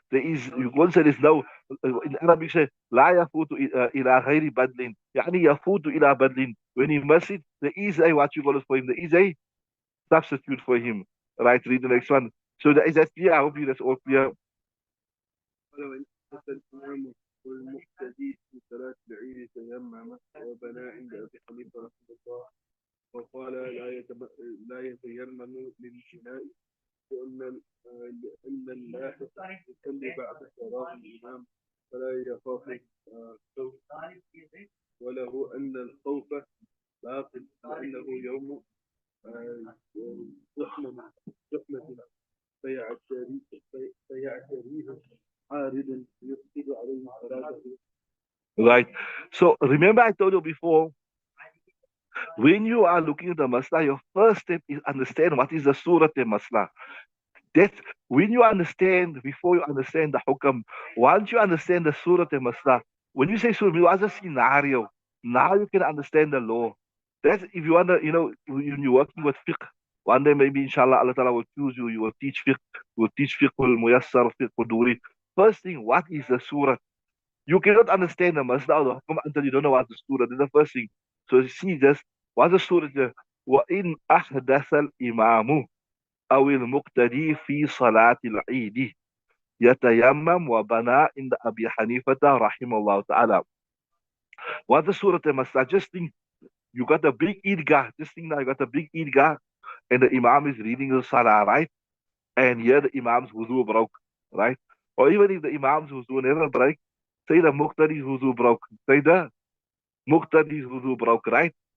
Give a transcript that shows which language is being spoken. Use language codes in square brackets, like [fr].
[en] There is you won't say there's no in Arabic say [ar] لا يفوت إلى غير بدل يعني يفوت إلى بدل [en] when he must it there is a what you call it for him there is a substitute for him. Right, read the next one. So that is that clear. I hope you that's all clear. [ar] ولو إن حدث الإمام والمقتدي في صلاة العيد تيمم وبنى عند أبي حنيفة رحمه الله وقال لا يتيمم للبناء لأن اللاحق يصلي بعد فراغ الإمام فلا يخاف الخوف وله أن الخوف باطل لأنه يوم زحمة فيعتريه عارض يفسد عليه صلاته. [en] Right. So remember I told you before when you are looking at the masla your first step is understand what is the surah masla. That when you understand, before you understand the hukam, once you understand the surah and masla, when you say surah, what's a scenario? Now you can understand the law. That's if you want to, when you're working with fiqh, one day maybe inshallah Allah Ta'ala will choose you, you will teach fiqh al muyassar, fiqh al duri. First thing, what is the surah? You cannot understand the masla or the hukam until you don't know what the surah. That's the first thing. So see this, what's the surah? [ar] وَإِنْ أَحْدَثَ الْإِمَامُ أو المقتدي في صلاة العيد يتيمم وبنى عند أبي حنيفة رحمه الله تعالى. [en] What the surah Masla? Just think, you got a big Eidgah. Just think now, you got a big Eidgah, and the Imam is reading the Salah, right? And here the Imam's wuzu broke, right? Or even if the Imam's wuzu never break, say the Muqtadi's wuzu broke. Say the Muqtadi's wuzu broke, right?